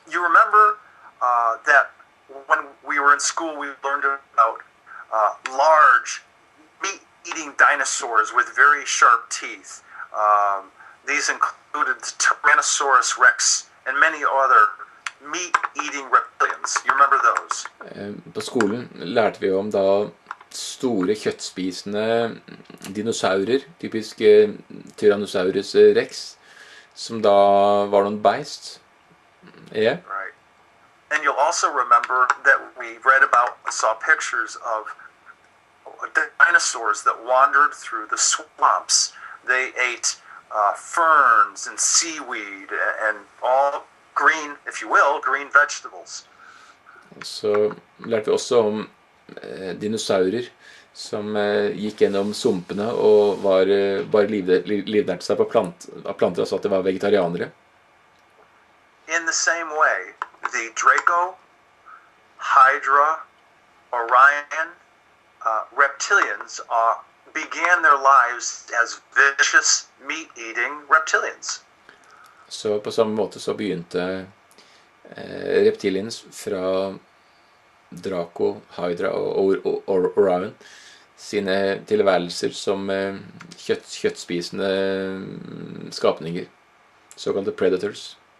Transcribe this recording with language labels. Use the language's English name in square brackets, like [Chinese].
[English] You remember that when we were in school, we learned about large meat-eating dinosaurs with very sharp teeth. These included Tyrannosaurus rex and many other meat-eating reptilians. You remember those? [Norwegian] På skolen lærte vi om da store kjøttspisende dinosaurer, typisk Tyrannosaurus rex, som da var noen beist. [English] Yeah. Right. And you'll also remember that we read about, saw pictures of dinosaurs that wandered through the swamps. They ate ferns and seaweed and all green, if you will, green vegetables. [Norwegian] Så lærte vi også om dinosaurer som gikk gjennom sumpene og bare livnærte seg av planter, altså at det var vegetarianere. [English] In the same way, the Draco, Hydra, Orion, reptilians began their lives as vicious, meat-eating reptilians. [Norwegian] Så på samme måte så begynte reptilians fra Draco, Hydra og Orion sine tilværelser som kjøttspisende skapninger, såkalte predators.